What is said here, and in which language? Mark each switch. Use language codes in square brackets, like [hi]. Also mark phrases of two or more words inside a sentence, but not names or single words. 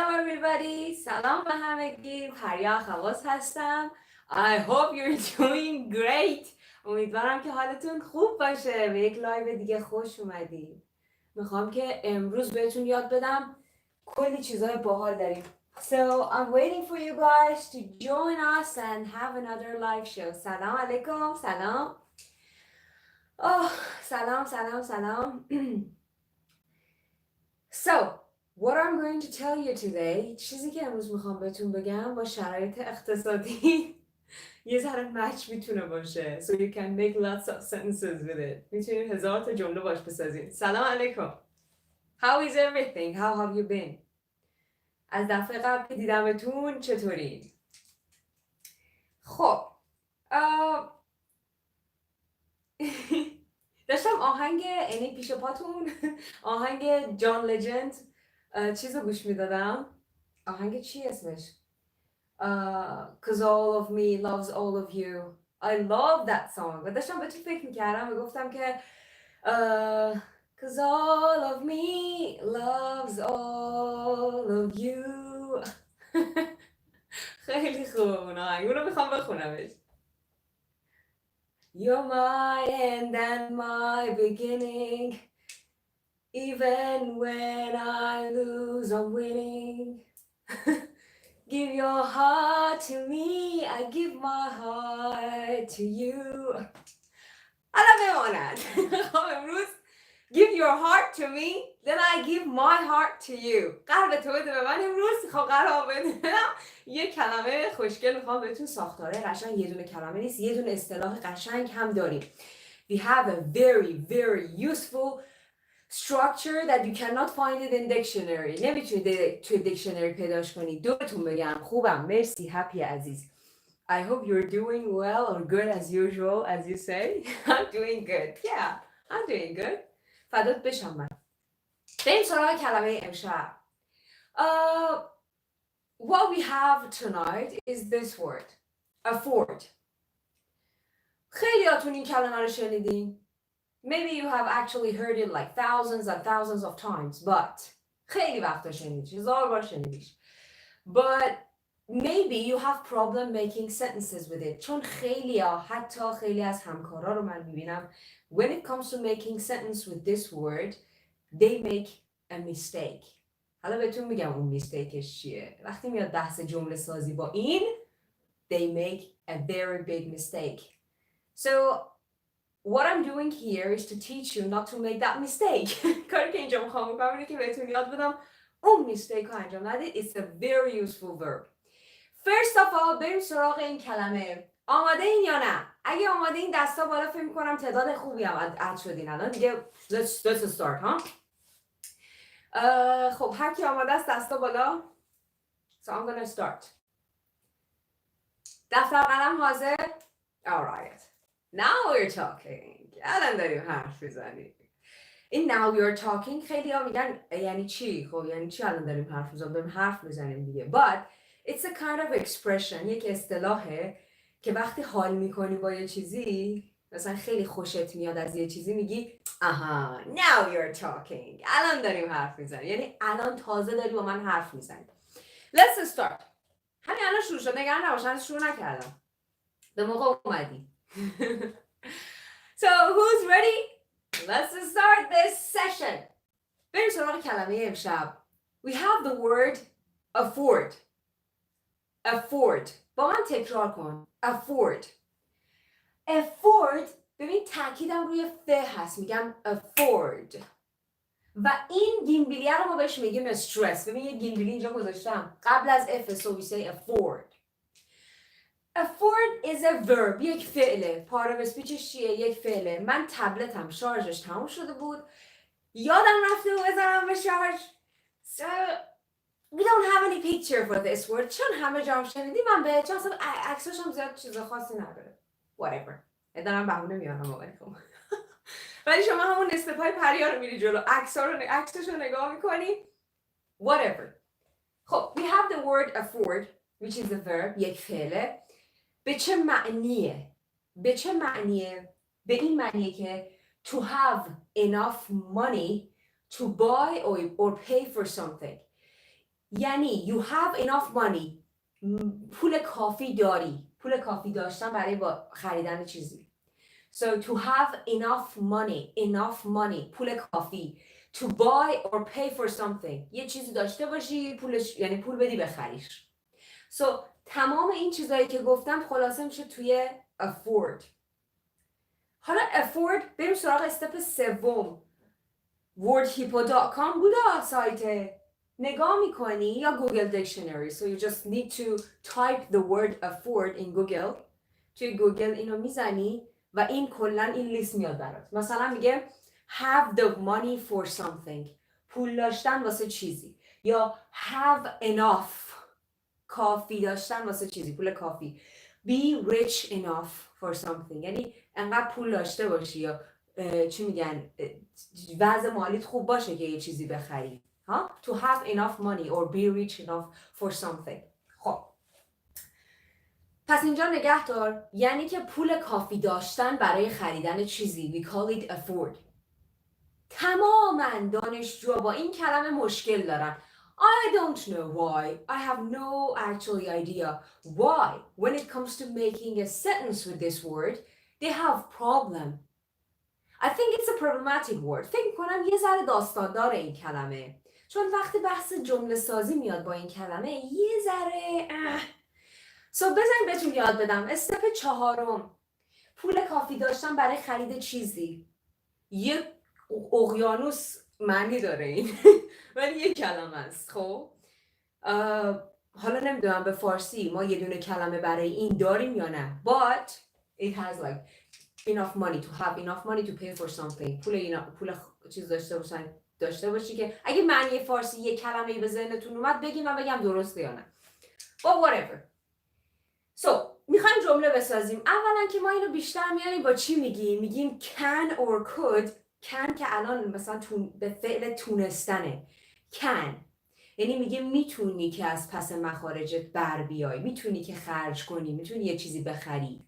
[en] everybody. [fa] سلام به همگی. پریا خواص هستم. [en] I hope you're doing great. [fa] امیدوارم که حالتون خوب باشه. به یک لایو دیگه خوش اومدید. میخوام که امروز بهتون یاد بدم کلی چیزای باحال داریم. [en] So I'm waiting for you guys to join us and have another live show. [fa] سلام علیکم. سلام. سلام. [en] So what I'm going to tell you today, [fa] چیزی که امروز میخوام بهتون بگم با شرایط اقتصادی یه ذره مچ میتونه باشه. [en] So you can make lots of sentences with it. [fa] میتونید هزار تا جمله باش بسازید. سلام علیکم. [en] How is everything? How have you been? [fa] از دفعه قبل که دیدمتون چطوری؟ خب داشتم آهنگ یعنی پیش پاتون آهنگ جان لجند چیزو گوش میدادم. آهنگ چی اسمش؟ [en] Cause all of me loves all of you. I love that song. [fa] و داشتم به تو فکر میکردم و گفتم که [en] Cause all of me loves all of you. [fa] خیلی خوب اون آهنگ. اونو میخوام بخونمش. [en] You're my end and my beginning. Even when I lose, I'm winning. Give your heart to me, I give my heart to you. [fa] حالا بماند. خب امروز [en] Give your heart to me, then I give my heart to you. [fa] قلب تو بده به من امروز. خب قرار بدم یه کلمه خوشگل میخوام بهتون ساختاره قشنگ. یه دونه کلمه نیست، یه دونه اصطلاح قشنگ هم داریم. [en] We have a very useful structure that you cannot find it in dictionary. [fa] نمیتونید توی دیکشنری پیداش کنید. دوتون بگم خوبم. مرسی هپی عزیز. [en] I hope you're doing well or good as usual as you say. I'm doing good. Yeah, I'm doing good. [fa] فدات بشم من. بریم سراغ کلمه امشب. [en] What we have tonight is this word. Afford. [fa] خیلیاتون این کلمه رو شنیدین. [en] Maybe you have actually heard it like thousands and thousands of times, but [fa] خیلی وقتا شنیدیش. هزار بار شنیدیش. [en] But maybe you have problem making sentences with it. [fa] چون حتی خیلی از همکارا رو من میبینم [en] when it comes to making sentence with this word, they make a mistake. [fa] حالا بهتون میگم اون میستیکش چیه. وقتی میاد بحث جمله سازی با این, [en] they make a very big mistake. So what I'm doing here is to teach you not to make that mistake. [fa] کاری که اینجا میخوام بکنم اینه که بهتون یاد بدم اون میستیک رو انجام ندید. [en] It's a very useful verb. First of all, [fa] بریم سراغ این کلمه. آماده این یا نه؟ اگه آماده این دستا بالا فکر می‌کنم تعداد خوبی هم اد شدین الان دیگه. [en] Let's start, [fa] ها. خب هر کی آماده است دستا بالا. [en] So I'm gonna start. [fa] دفتر قلم حاضر؟ [en] Alright. Now we're talking. [fa] الان داریم حرف میزنیم. این [en] now we're talking [fa] خیلی ها میگن یعنی چی؟ خب یعنی چی الان داریم حرف میزنیم؟ داریم حرف میزنیم دیگه. [en] But it's a kind of expression. [fa] یک اصطلاحه که وقتی حال میکنی با یه چیزی مثلا خیلی خوشت میاد از یه چیزی میگی آها [en] now you're talking. [fa] الان داریم حرف میزنیم. یعنی الان تازه داری با من حرف میزنی. [en] Let's start. [fa] همین الان شروع شد. نگران نباشن شروع نکردم. به موقع اومدی. [en] So who's ready? Let's start this session. [fa] بریم سراغ کلمه امشب. [en] We have the word afford. Afford. [fa] با من تکرار کن. Afford. Afford. ببین تاکیدم روی ف هست. میگم afford. و این گینبیلیه رو ما بهش میگیم stress. ببین یه گینبیلی اینجا گذاشتم. قبل از [en] F so we say afford. Afford is a verb. [fa] یک فعله. [en] part of speech [fa] ش چیه؟ یک فعله. من تبلتم شارژش تموم شده بود. یادم رفته و بزنم به شارژ. [en] So we don't have any picture for this word. [fa] چون همه جام شنیدی من به چون اصلا عکسش هم زیاد چیز خاصی نداره. [en] Whatever. [fa] ادارم بهونه میارم آقای خوب. ولی شما همون نصف پای پریا رو میری جلو. عکسش رو نگاه میکنی. [en] Whatever. خب we have the word afford which is a verb. [fa] یک فعله. به چه معنیه؟ به چه معنیه؟ به این معنیه که [en] to have enough money to buy or pay for something. یعنی you have enough money. [fa] پول کافی داری. پول کافی داشتن برای خریدن چیزی. [en] So to have enough money, [fa] پول کافی. [en] To buy or pay for something. [fa] یه چیزی داشته باشی پولش، یعنی پول بدی بخریش. So تمام این چیزایی که گفتم خلاصه میشه توی afford. حالا afford بریم سراغ استپ سوم. wordhippo.com بوده سایت. نگاه میکنی یا گوگل دیکشنری. [en] So you just need to type the word afford in Google. [fa] توی گوگل اینو میزنی و این کلن این لیست میاد برات. مثلا میگه [en] have the money for something. [fa] پول داشتن واسه چیزی. یا [en] have enough. [fa] کافی داشتن واسه چیزی. پول کافی. [en] be rich enough for something. [fa] یعنی انقدر پول داشته باشی یا چی میگن وضع مالیت خوب باشه که یه چیزی بخری. ها؟ [en] To have enough money or be rich enough for something. [fa] خب پس اینجا نگه دار یعنی که پول کافی داشتن برای خریدن چیزی. [en] We call it afford. [fa] تماما دانشجوها با این کلمه مشکل دارن. [en] I don't know why. I have no actually idea why when it comes to making a sentence with this word they have problem. I think it's a problematic word. [fa] فکر کنم یه ذره داستان داره این کلمه. چون وقتی بحث جمله سازی میاد با این کلمه یه ذره بذاریم بهتون یاد بدم. استپ 4 پول کافی داشتن برای خرید چیزی. یه اقیانوس معنی داره این ولی یه کلمه است. خب حالا نمیدونم به فارسی ما یه دونه کلمه برای این داریم یا نه. [en] But it has like enough money to have enough money to pay for something. [fa] پول چیز داشته باشی که اگه معنی فارسی یه کلمه‌ای به ذهنتون اومد بگیم و بگم درسته یا نه. [en] But whatever. [fa] So میخوایم جمله بسازیم. اولا که ما اینو بیشتر میاریم با چی میگیم؟ میگیم [en] can or could. [fa] can که الان مثلا به فعل تونستنه. can یعنی میگه میتونی که از پس مخارجت بر بیای، میتونی که خرج کنی، میتونی یه چیزی بخری.